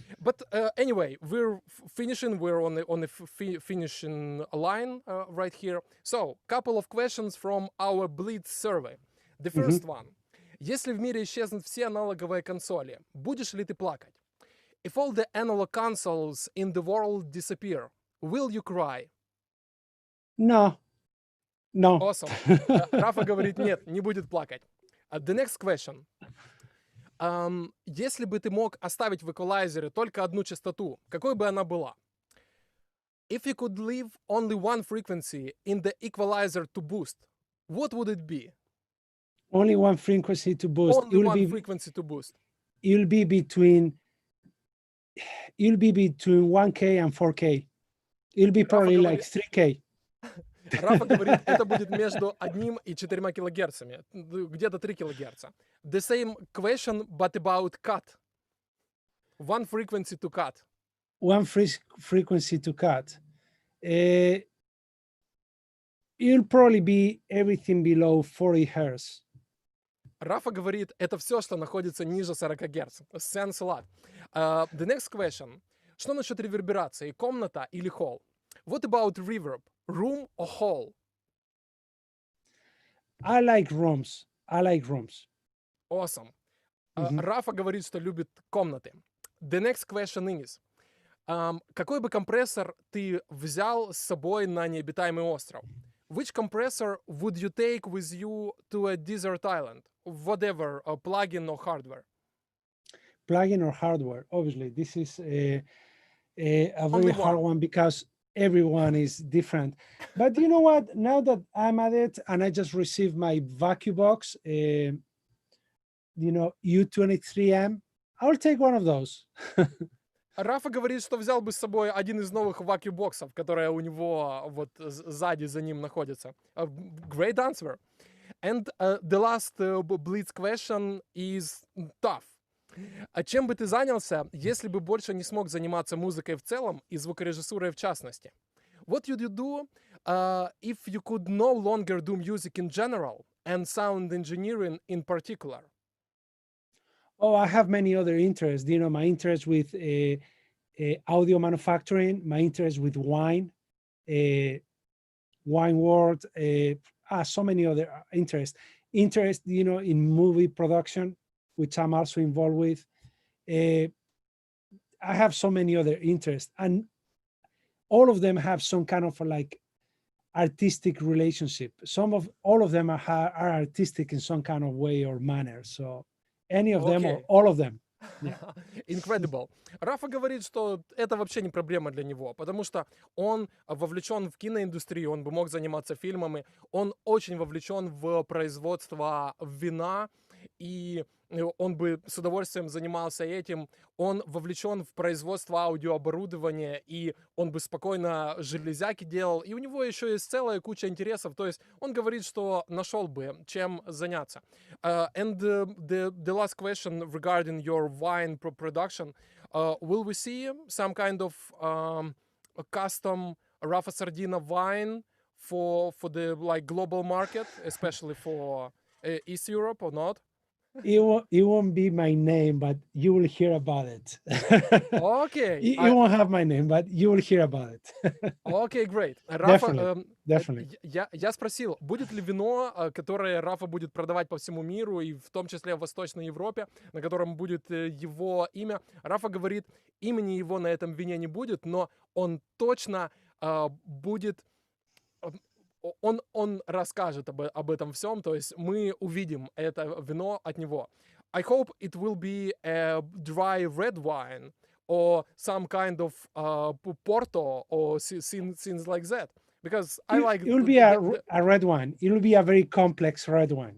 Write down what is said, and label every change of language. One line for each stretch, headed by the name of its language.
English: But anyway, we're finishing. We're on the finishing line right here. So, couple of questions from our Blitz survey. The first one.
Russian: Если в мире исчезнут все аналоговые консоли, будешь ли ты плакать?
English: If all the analog consoles in the world disappear, will you cry? No. Awesome.
Russian: Рафа говорит, нет, не будет плакать.
English: The next question.
Russian: Если бы ты мог оставить в эквалайзере только одну частоту, какой бы она была?
English: If you could leave only one frequency in the equalizer to boost, what would it be? Only one frequency to boost. Frequency to boost. It'll be between 1K and 4K. It'll be probably like 3K.
Russian: Рафа говорит, это будет между 1 и 4 килогерцами, где-то 3 килогерца.
English: The same question, but about cut. One frequency to cut. One frequency to cut. It'll probably be everything below 40 hertz.
Russian: Рафа говорит, это все, что находится ниже 40 Гц.
English: Thanks a lot. The next question.
Russian: Что насчет реверберации? Комната или холл?
English: What about reverb? Room or hall? I like rooms. I like rooms. Awesome. Мгм.
Russian: Рафа говорит, что любит комнаты.
English: The next question is.
Russian: Какой бы компрессор ты взял с собой на необитаемый остров?
English: Which compressor would you take with you to a desert island? Whatever, a plugin or hardware. Plugin or hardware? Obviously, this is a Only very hard one. one because everyone is different. But you know what? Now that I'm at it and I just received my vacuum box, U23M, I'll take one of those.
Russian: Рафа говорит, что взял бы с собой один из новых вакью-боксов, которые у него вот сзади за ним находятся.
English: Great answer. And the last blitz question is tough.
Russian: А чем бы ты занялся, если бы больше не смог заниматься музыкой в целом и звукорежиссурой в частности?
English: What would you do if you could no longer do music in general and sound engineering in particular? Oh, I have many other interests. My interest with audio manufacturing, my interest with wine world, so many other interests. Interest, in movie production, which I'm also involved with. I have so many other interests, and all of them have some kind of like artistic relationship. All of them are artistic in some kind of way or manner. So any of them or Okay. all of them. Incredible.
Russian: Рафа говорит, что это вообще не проблема для него, потому что он вовлечен в киноиндустрию, он бы мог заниматься фильмами, он очень вовлечен в производство вина, и он бы с удовольствием занимался этим. Он вовлечен в производство аудиооборудования, и он бы спокойно железяки делал. И у него еще есть целая куча интересов. То есть он говорит, что нашел бы, чем заняться.
English: And the last question regarding your wine production. Will we see some kind of a custom Rafa Sardina wine for the like global market, especially for East Europe or not? It won't be my name, but you will hear about it. Okay. You won't have my name, but you will hear about it. Okay, great. Рафа, Definitely.
Russian: я спросил, будет ли вино, которое Рафа будет продавать по всему миру, и в том числе в Восточной Европе, на котором будет его имя. Рафа говорит, имени его на этом вине не будет, но он точно будет... Он расскажет об этом всем, то есть мы увидим это вино от него.
English: I hope it will be a dry red wine or some kind of Porto or things like that. Because I like... It will be a red wine. It will be a very complex red wine.